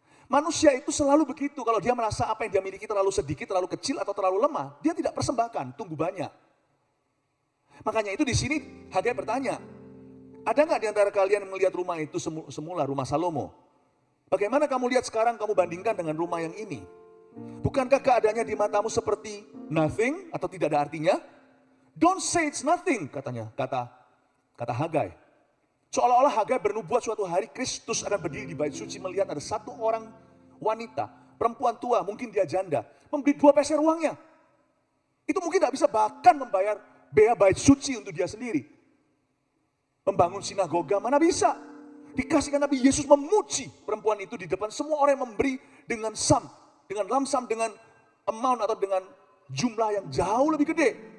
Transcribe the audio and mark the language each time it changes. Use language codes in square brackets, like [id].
[id] Manusia itu selalu begitu, kalau dia merasa apa yang dia miliki terlalu sedikit, terlalu kecil atau terlalu lemah, dia tidak persembahkan, tunggu banyak. Makanya itu di sini Hagai bertanya, ada nggak di antara kalian yang melihat rumah itu semula rumah Salomo? Bagaimana kamu lihat sekarang kamu bandingkan dengan rumah yang ini? Bukankah keadaannya di matamu seperti nothing atau tidak ada artinya? [en] Don't say it's nothing, [id] kata Hagai. Seolah-olah Hagai bernubuat suatu hari Kristus akan berdiri di bait suci melihat ada satu orang wanita, perempuan tua, mungkin dia janda, memberi 2 peser uangnya. Itu mungkin tidak bisa bahkan membayar bea bait suci untuk dia sendiri. Membangun sinagoga mana bisa. Dikasihkan Nabi Yesus memuji perempuan itu di depan semua orang yang memberi dengan lamsam, dengan amount atau dengan jumlah yang jauh lebih gede.